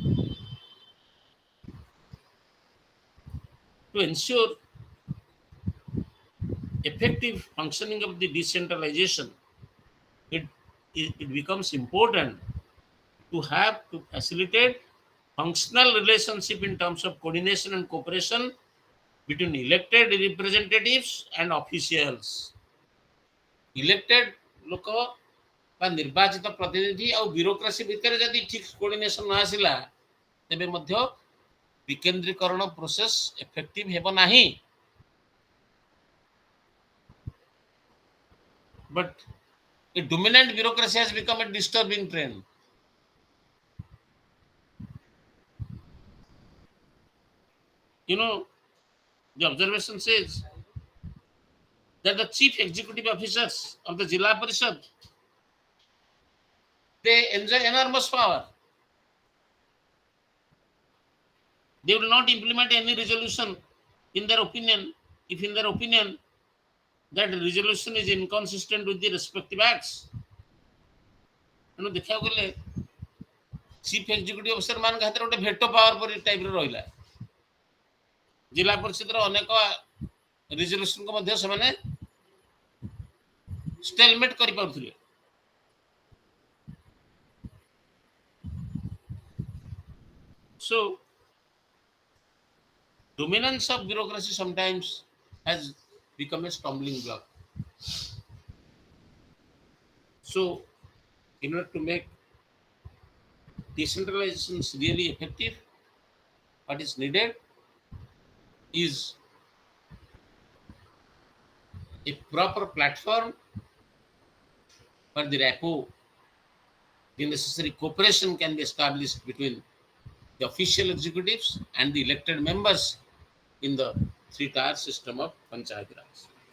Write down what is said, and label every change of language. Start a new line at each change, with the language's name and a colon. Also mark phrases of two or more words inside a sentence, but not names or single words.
English: To ensure effective functioning of the decentralization, it becomes important to facilitate functional relationship in terms of coordination and cooperation between elected representatives and officials।
Odia: Elected लोक ବା ନିର୍ବାଚିତ ପ୍ରତିନିଧି ଆଉ ବ୍ୟୁରୋକ୍ରାସି ଭିତରେ ଯଦି ଠିକ କୋର୍ଡିନେସନ ନ ଆସିଲା, ତେବେ ମଧ୍ୟ ବିକେନ୍ଦ୍ରୀକରଣ
English: process effective
Odia: ହେବ ନାହିଁ।
English: But a dominant bureaucracy has become a disturbing trend। The observation says that the chief executive officers of the Jilla Parishad, they enjoy enormous power। They will not implement any resolution in their opinion if in their opinion that resolution is inconsistent with the respective acts।
Odia: ଦେଖିବାକୁ ଗଲେ
English: chief executive officer
Odia: ମାନଙ୍କ ହାତରେ ଗୋଟେ
English: veto power
Odia: ପରି ଟାଇପର ରହିଲା। ଜିଲ୍ଲା ପରିଷଦର ଅନେକ ରିଜଲ୍ୟୁସନକୁ ମଧ୍ୟ ସେମାନେ ଷ୍ଟେଲମେଟ୍ କରିପାରୁଥିଲେ।
English: So dominance of bureaucracy sometimes has become a stumbling block। So in order to make decentralization really effective, what is needed is a proper platform for the rapport, the necessary cooperation can be established between the official executives and the elected members in the three-tier system of Panchayat Raj.